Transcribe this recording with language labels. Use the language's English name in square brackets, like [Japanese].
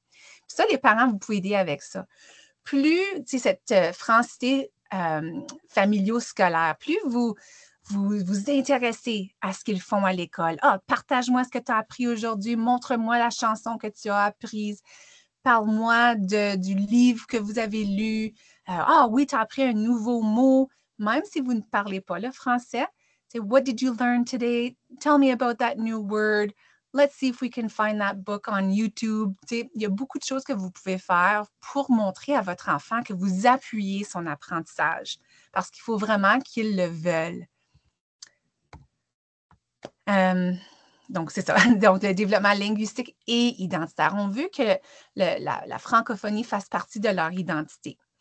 [French] Puis ça, les parents, vous pouvez aider avec ça. Plus, cette francité familiaux-scolaire, plus vous intéressez à ce qu'ils font à l'école. Ah, partage-moi ce que tu as appris aujourd'hui, montre-moi la chanson que tu as apprise, parle-moi du livre que vous avez lu. Ah oui, tu as appris un nouveau mot, même si vous ne parlez pas le français. [English] What did you learn today? Tell me about that new word. Let's see if we can find that book on YouTube. [French] Il y a beaucoup de choses que vous pouvez faire pour montrer à votre enfant que vous appuyez son apprentissage parce qu'il faut vraiment qu'il le veuille. Donc, c'est ça. Donc, le développement linguistique et identitaire. On veut que la francophonie fasse partie de leur identité.